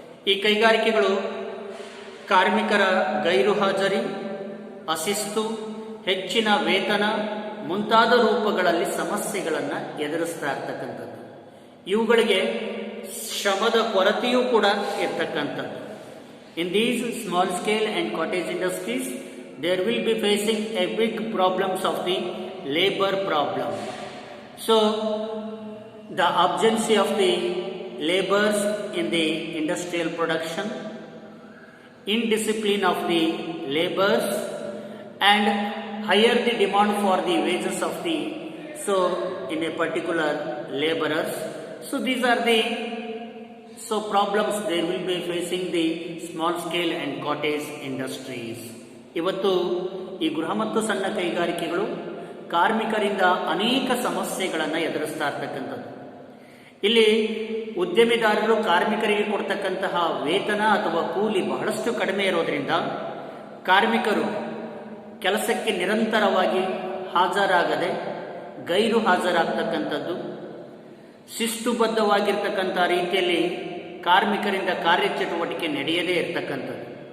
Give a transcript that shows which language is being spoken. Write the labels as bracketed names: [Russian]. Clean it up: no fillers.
[Kannada] ಈ ಕೈಗಾರಿಕೆಗಳು ಕಾರ್ಮಿಕರ ಗೈರು ಹಾಜರಿ, ಅಶಿಸ್ತು, ಹೆಚ್ಚಿನ ವೇತನ ಮುಂತಾದ ರೂಪಗಳಲ್ಲಿ ಸಮಸ್ಯೆಗಳನ್ನು ಎದುರಿಸ್ತಾ ಇರ್ತಕ್ಕಂಥದ್ದು. ಇವುಗಳಿಗೆ ಶ್ರಮದ ಕೊರತೆಯೂ ಕೂಡ ಇರ್ತಕ್ಕಂಥದ್ದು. [English] In these small scale and cottage industries there will be facing a big problems of the labour problem. So the absence of the labours in the industrial production, indiscipline of the laborers, and higher the demand for the wages of the in a particular laborers. So these are the problems they will be facing the small scale and cottage industries. [Kannada] ಇವತ್ತು ಈ ಗೃಹ ಮತ್ತು ಸಣ್ಣ ಕೈಗಾರಿಕೆಗಳು ಕಾರ್ಮಿಕರಿಂದ ಅನೇಕ ಸಮಸ್ಯೆಗಳನ್ನು ಎದುರಿಸ್ತಾ ಇರ್ತಕ್ಕಂಥದ್ದು. ಇಲ್ಲಿ ಉದ್ಯಮಿದಾರರು ಕಾರ್ಮಿಕರಿಗೆ ಕೊಡ್ತಕ್ಕಂತಹ ವೇತನ ಅಥವಾ ಕೂಲಿ ಬಹಳಷ್ಟು ಕಡಿಮೆ ಇರೋದ್ರಿಂದ ಕಾರ್ಮಿಕರು ಕೆಲಸಕ್ಕೆ ನಿರಂತರವಾಗಿ ಹಾಜರಾಗದೆ ಗೈರು ಹಾಜರಾಗ್ತಕ್ಕಂಥದ್ದು, ಶಿಸ್ತುಬದ್ಧವಾಗಿರ್ತಕ್ಕಂಥ ರೀತಿಯಲ್ಲಿ ಕಾರ್ಮಿಕರಿಂದ ಕಾರ್ಯಚಟುವಟಿಕೆ ನಡೆಯದೇ ಇರತಕ್ಕಂಥದ್ದು.